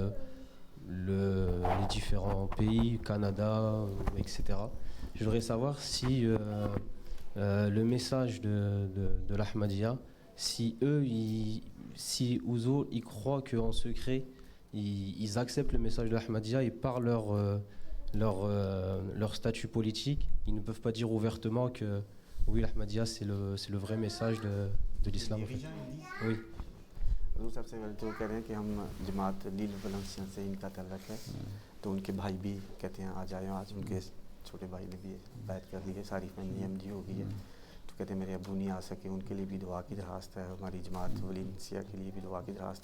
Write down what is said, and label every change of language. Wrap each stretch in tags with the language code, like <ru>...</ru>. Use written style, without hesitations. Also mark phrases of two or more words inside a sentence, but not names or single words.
<fr>les différents pays, Canada, etc., je voudrais savoir si le message de l'Ahmadiyya, si eux, si Ouzour, ils croient qu'en secret, ils acceptent le message de l'Ahmadiyya et par leur statut politique, ils ne peuvent pas dire ouvertement que oui, l'Ahmadiyya, c'est le vrai message de l'islam. En fait. Oui.</fr> <ur>سب سے پہلے تو کہہ رہے ہیں کہ ہم جماعت لیل ولینسین سے ان کا تعلق ہے، تو ان کے بھائی بھی کہتے ہیں آ جائے، آج ان کے چھوٹے بھائی نے بھی بیعت کر لی ہے، ساری فیملی احمدی ہو گئی ہے، تو کہتے ہیں میرے ابو نہیں آ سکے، ان کے لیے بھی دعا کی درخواست ہے، ہماری جماعت ولینسیا کے لیے بھی دعا کی درخواست ہے.</ur>